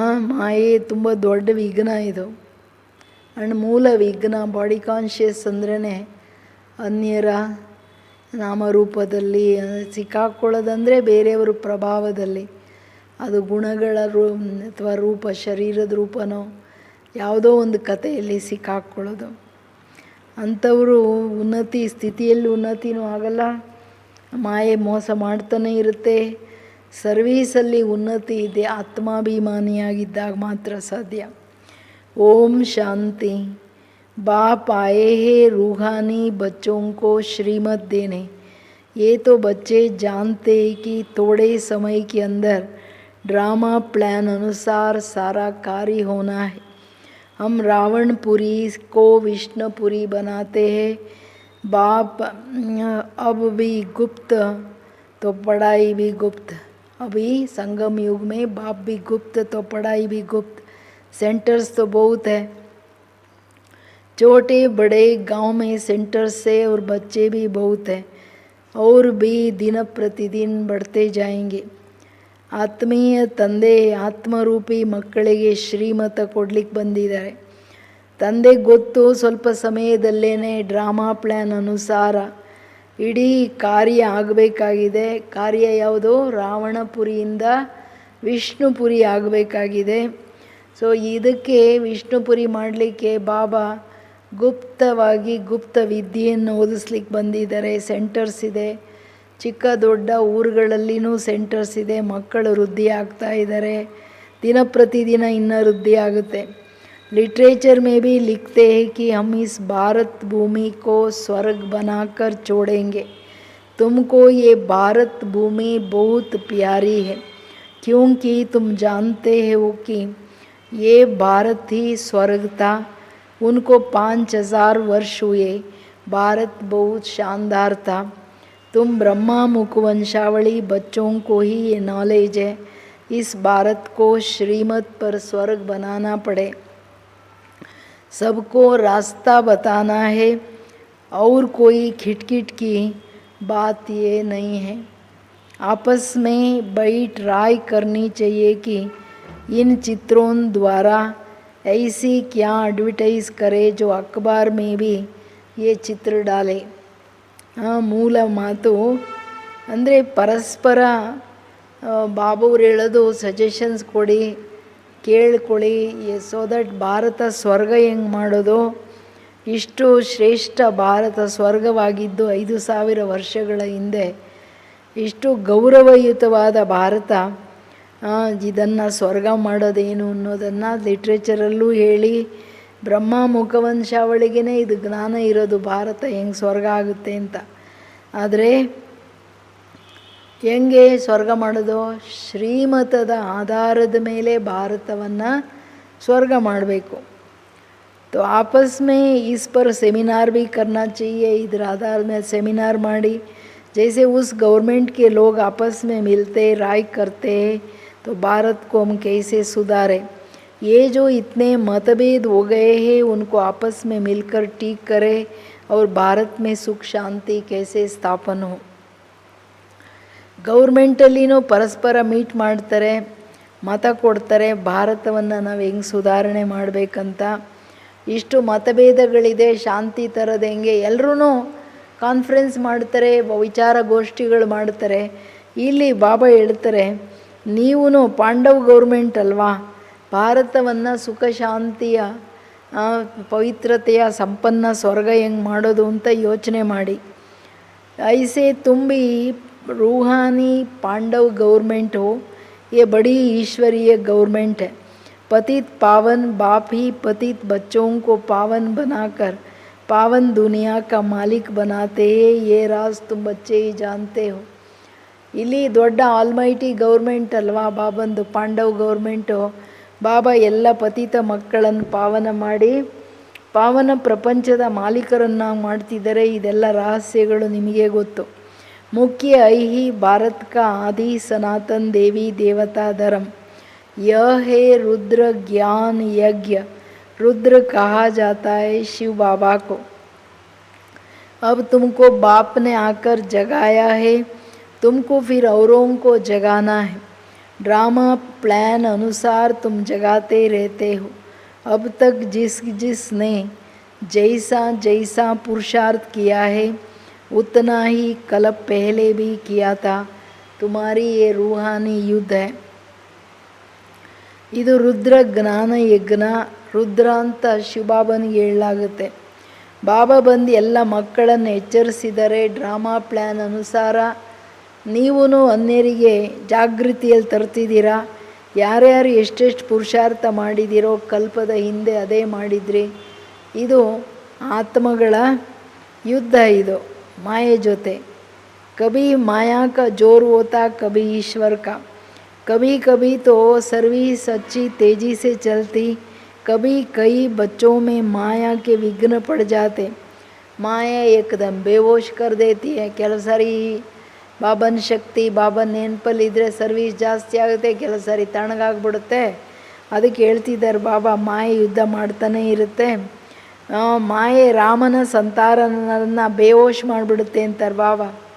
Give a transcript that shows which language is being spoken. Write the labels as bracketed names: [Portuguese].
[Kannada] ಮಾಯೆ ತುಂಬ ದೊಡ್ಡ ವಿಘ್ನ ಇದು. ಆ್ಯಂಡ್ ಮೂಲ ವಿಘ್ನ ಬಾಡಿ ಕಾನ್ಷಿಯಸ್ ಅಂದ್ರೇ ಅನ್ಯರ ನಾಮರೂಪದಲ್ಲಿ ಸಿಕ್ಕಾಕೊಳ್ಳೋದಂದರೆ ಬೇರೆಯವ್ರ ಪ್ರಭಾವದಲ್ಲಿ, ಅದು ಗುಣಗಳ ಅಥವಾ ರೂಪ, ಶರೀರದ ರೂಪನೋ ಯಾವುದೋ ಒಂದು ಕಥೆಯಲ್ಲಿ ಸಿಕ್ಕಾಕ್ಕೊಳ್ಳೋದು. ಅಂಥವರು ಉನ್ನತಿ ಸ್ಥಿತಿಯಲ್ಲಿ ಉನ್ನತಿನೂ ಆಗಲ್ಲ, ಮಾಯೆ ಮೋಸ ಮಾಡ್ತಾನೆ ಇರುತ್ತೆ. ಸರ್ವೀಸಲ್ಲಿ ಉನ್ನತಿ ಇದೆ ಆತ್ಮಾಭಿಮಾನಿಯಾಗಿದ್ದಾಗ ಮಾತ್ರ ಸಾಧ್ಯ. ಓಂ ಶಾಂತಿ. [Hindi] बाप आए हैं रूहानी बच्चों को श्रीमत देने. ये तो बच्चे जानते हैं कि थोड़े समय के अंदर ड्रामा प्लान अनुसार सारा कार्य होना है. हम रावणपुरी को विष्णुपुरी बनाते हैं. बाप अब भी गुप्त तो पढ़ाई भी गुप्त. अभी संगम युग में बाप भी गुप्त तो पढ़ाई भी गुप्त. सेंटर्स तो बहुत है, छोटे बड़े गांव में सेंटर्स से, और बच्चे भी बहुत हैं और भी दिन प्रतिदिन बढ़ते जाएंगे. [Kannada] ಆತ್ಮೀಯ ತಂದೆ ಆತ್ಮರೂಪಿ ಮಕ್ಕಳಿಗೆ ಶ್ರೀಮತ ಕೊಡ್ಲಿಕ್ಕೆ ಬಂದಿದ್ದಾರೆ. ತಂದೆಗೆ ಗೊತ್ತು ಸ್ವಲ್ಪ ಸಮಯದಲ್ಲೇ ಡ್ರಾಮಾ ಪ್ಲ್ಯಾನ್ ಅನುಸಾರ ಇಡೀ ಕಾರ್ಯ ಆಗಬೇಕಾಗಿದೆ. ಕಾರ್ಯ ಯಾವುದೋ ರಾವಣಪುರಿಯಿಂದ ವಿಷ್ಣುಪುರಿ ಆಗಬೇಕಾಗಿದೆ. ಸೊ ಇದಕ್ಕೆ ವಿಷ್ಣುಪುರಿ ಮಾಡಲಿಕ್ಕೆ ಬಾಬಾ ಗುಪ್ತವಾಗಿ ಗುಪ್ತ ವಿದ್ಯೆಯನ್ನು ಓದಿಸ್ಲಿಕ್ಕೆ ಬಂದಿದ್ದಾರೆ. ಸೆಂಟರ್ಸ್ ಇದೆ, ಚಿಕ್ಕ ದೊಡ್ಡ ಊರುಗಳಲ್ಲಿನೂ ಸೆಂಟರ್ಸ್ ಇದೆ. ಮಕ್ಕಳು ವೃದ್ಧಿ ಆಗ್ತಾ ಇದ್ದಾರೆ, ದಿನ ಪ್ರತಿದಿನ ಇನ್ನೂ ವೃದ್ಧಿ ಆಗುತ್ತೆ. [Hindi] लिटरेचर में भी लिखते हैं कि हम इस भारत भूमि को स्वर्ग बनाकर छोड़ेंगे। तुमको ये भारत भूमि बहुत प्यारी है, क्योंकि तुम जानते हो कि ये भारत ही स्वर्ग था। उनको 5000 वर्ष हुए, भारत बहुत शानदार था। तुम ब्रह्मा मुख वंशावली बच्चों को ही ये नॉलेज है, इस भारत को श्रीमत पर स्वर्ग बनाना पड़े, सबको रास्ता बताना है, और कोई खिटखिट की बात ये नहीं है। आपस में बड़ी ट्राई करनी चाहिए कि इन चित्रों द्वारा ऐसी क्या एडवर्टाइज करे जो अखबार में भी ये चित्र डाले। [Kannada] ಮೂಲ ಮಾತು ಅಂದರೆ ಪರಸ್ಪರ ಬಾಬುವ್ರು ಹೇಳೋದು ಸಜೆಷನ್ಸ್ ಕೊಡಿ, ಕೇಳ್ಕೊಳ್ಳಿ, [English] so that [Kannada] ಭಾರತ ಸ್ವರ್ಗ ಹೆಂಗೆ ಮಾಡೋದು. ಇಷ್ಟು ಶ್ರೇಷ್ಠ ಭಾರತ ಸ್ವರ್ಗವಾಗಿದ್ದು 5000 ವರ್ಷಗಳ ಹಿಂದೆ, ಇಷ್ಟು ಗೌರವಯುತವಾದ ಭಾರತ, ಇದನ್ನು ಸ್ವರ್ಗ ಮಾಡೋದೇನು ಅನ್ನೋದನ್ನು ಲಿಟ್ರೇಚರಲ್ಲೂ ಹೇಳಿ, ಬ್ರಹ್ಮ ಮುಖವಂಶಾವಳಿಗೆ ಇದು ಜ್ಞಾನ ಇರೋದು ಭಾರತ ಹೆಂಗೆ ಸ್ವರ್ಗ ಆಗುತ್ತೆ ಅಂತ. ಆದರೆ ಹೆಂಗೆ ಸ್ವರ್ಗ ಮಾಡೋದು? ಶ್ರೀಮತದ ಆಧಾರದ ಮೇಲೆ ಭಾರತವನ್ನು ಸ್ವರ್ಗ ಮಾಡಬೇಕು. [Hindi] तो आपस में इस पर सेमिनार भी करना चाहिए, इधर आधार में सेमिनार [Kannada] माड़ी, [Hindi] जैसे उस गवर्नमेंट के लोग आपस में मिलते राय करते हैं तो भारत को हम कैसे सुधारें. ये जो इतने मतभेद हो गए हैं उनको आपस में मिलकर ठीक करें और भारत में सुख शांति कैसे स्थापन हो. [Kannada] ಗೌರ್ಮೆಂಟಲ್ಲಿನೂ ಪರಸ್ಪರ ಮೀಟ್ ಮಾಡ್ತಾರೆ, ಮತ ಕೊಡ್ತಾರೆ, ಭಾರತವನ್ನು ನಾವು ಹೆಂಗೆ ಸುಧಾರಣೆ ಮಾಡಬೇಕಂತ. ಇಷ್ಟು ಮತಭೇದಗಳಿದೆ, ಶಾಂತಿ ತರೋದು ಹೆಂಗೆ, ಎಲ್ಲರೂ ಕಾನ್ಫರೆನ್ಸ್ ಮಾಡ್ತಾರೆ, ವಿಚಾರಗೋಷ್ಠಿಗಳು ಮಾಡ್ತಾರೆ. ಇಲ್ಲಿ ಬಾಬಾ ಹೇಳ್ತಾರೆ, ನೀವೂ ಪಾಂಡವ್ ಗೌರ್ಮೆಂಟ್ ಅಲ್ವಾ, ಭಾರತವನ್ನು ಸುಖ ಶಾಂತಿಯ ಪವಿತ್ರತೆಯ ಸಂಪನ್ನ ಸ್ವರ್ಗ ಹೆಂಗೆ ಮಾಡೋದು ಅಂತ ಯೋಚನೆ ಮಾಡಿ. [Hindi] ಐಸೆ ತುಂಬಿ रूहानी पांडव गवर्नमेंट हो, ये बड़ी ईश्वरीय गवर्नमेंट है. पतित पावन बाप ही पतित बच्चों को पावन बनाकर पावन दुनिया का मालिक बनाते हैं, ये राज तुम बच्चे ही जानते हो. [Kannada] ಇಲ್ಲಿ ದೊಡ್ಡ ಆಲ್ಮೈಟಿ ಗೌರ್ಮೆಂಟ್ ಅಲ್ವಾ ಬಾಬಂದು, ಪಾಂಡವ್ ಗೌರ್ಮೆಂಟು. ಬಾಬಾ ಎಲ್ಲ ಪತಿತ ಮಕ್ಕಳನ್ನು ಪಾವನ ಮಾಡಿ ಪಾವನ ಪ್ರಪಂಚದ ಮಾಲೀಕರನ್ನಾಗಿ ಮಾಡ್ತಿದ್ದಾರೆ. ಇದೆಲ್ಲ ರಹಸ್ಯಗಳು ನಿಮಗೆ ಗೊತ್ತು. [Hindi] मुख्य ही भारत का आदि सनातन देवी देवता धर्म, यह है रुद्र ज्ञान यज्ञ. रुद्र कहा जाता है शिव बाबा को. अब तुमको बाप ने आकर जगाया है, तुमको फिर औरों को जगाना है. ड्रामा प्लान अनुसार तुम जगाते रहते हो. अब तक जिसने जैसा जैसा पुरुषार्थ किया है उतना ही कल्प पहले भी किया था. तुम्हारी ये रूहानी युद्ध है. [Kannada] ಇದು ರುದ್ರ ಜ್ಞಾನ ಯಜ್ಞ. ರುದ್ರ ಅಂತ ಶಿವಬಾಬನಿಗೆ ಹೇಳಲಾಗುತ್ತೆ. ಬಾಬಾ ಬಂದು ಎಲ್ಲ ಮಕ್ಕಳನ್ನು ಎಚ್ಚರಿಸಿದರೆ ಡ್ರಾಮಾ ಪ್ಲ್ಯಾನ್ ಅನುಸಾರ ನೀವೂ ಅನ್ಯರಿಗೆ ಜಾಗೃತಿಯಲ್ಲಿ ತರ್ತಿದ್ದೀರಾ. ಯಾರ್ಯಾರು ಎಷ್ಟೆಷ್ಟು ಪುರುಷಾರ್ಥ ಮಾಡಿದಿರೋ ಕಲ್ಪದ ಹಿಂದೆ ಅದೇ ಮಾಡಿದ್ರಿ. ಇದು ಆತ್ಮಗಳ ಯುದ್ಧ. ಇದು [Hindi] माया जोते. कभी माया का जोर होता, कभी ईश्वर का. कभी कभी तो सर्विस अच्छी तेज़ी से चलती, कभी कई बच्चों में माया के विघ्न पड़ जाते. माया एकदम बेहोश कर देती है. [Kannada] ಕೆಲವು ಸಾರಿ ಬಾಬನ ಶಕ್ತಿ ಬಾಬನ ನೆನಪಲ್ಲಿದ್ದರೆ ಸರ್ವಿಸ್ ಜಾಸ್ತಿ ಆಗುತ್ತೆ, ಕೆಲವು ಸಾರಿ ತಣ್ಣಗಾಗ್ಬಿಡುತ್ತೆ. ಅದಕ್ಕೆ ಹೇಳ್ತಿದ್ದಾರೆ ಬಾಬಾ, ಮಾಯೆ ಯುದ್ಧ ಮಾಡ್ತಾನೇ ಇರುತ್ತೆ. ಮಾಯೆ ರಾಮನ ಸಂತಾನನ ಬೇಹೋಶ್ ಮಾಡಿಬಿಡುತ್ತೆ ಅಂತಾರೆ ಬಾಬಾ.